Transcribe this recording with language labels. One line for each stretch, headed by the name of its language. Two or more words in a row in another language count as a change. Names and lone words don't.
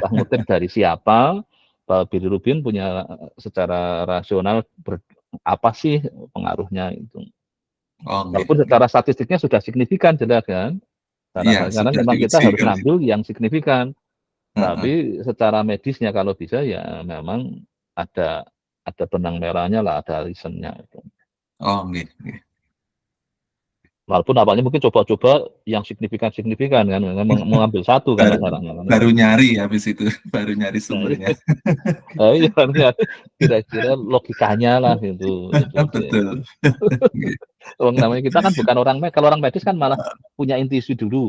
Indonesian: entah ngutip dari siapa, Pak Bilirubin punya secara rasional apa sih pengaruhnya itu.
Javanese: Oh, nggih,
Indonesian: Walaupun
Javanese: nggih.
Indonesian: secara statistiknya sudah signifikan jelas kan, Iya, karena sudah memang kita diuji harus kan. ngambil yang signifikan. Heeh. Tapi secara medisnya kalau bisa ya memang ada benang merahnya lah, ada reasonnya itu.
Javanese: Oh, nggih, nggih.
Indonesian: Walaupun awalnya mungkin coba-coba yang signifikan kan, mengambil satu kan masalahnya. Baru nyari habis itu, baru nyari Nah, sumbernya. iya harusnya kira-kira logikanya lah itu sih. Betul.
Javanese: Nggih.
Indonesian: Namanya kita kan bukan orang medis, kalau orang medis kan malah punya intuisi dulu.